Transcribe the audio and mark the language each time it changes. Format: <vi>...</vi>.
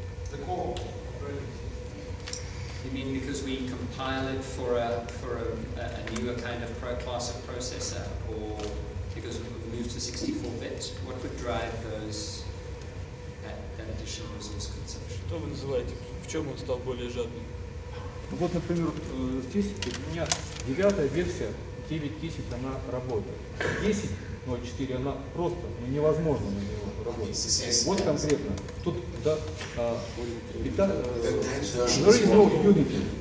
<en>The core. You mean because we compile it for a newer kind of class of processor, or because we moved to 64-bit? What would drive that additional resource consumption?</en> <ru>Что вы называете? В чем он стал более жадным? Вот, например, здесь у меня 9-я версия 9.10, она работает. 10.04 она просто невозможно на него работать. Вот конкретно. Тут да,</ru> <en>there is no Unity.</en>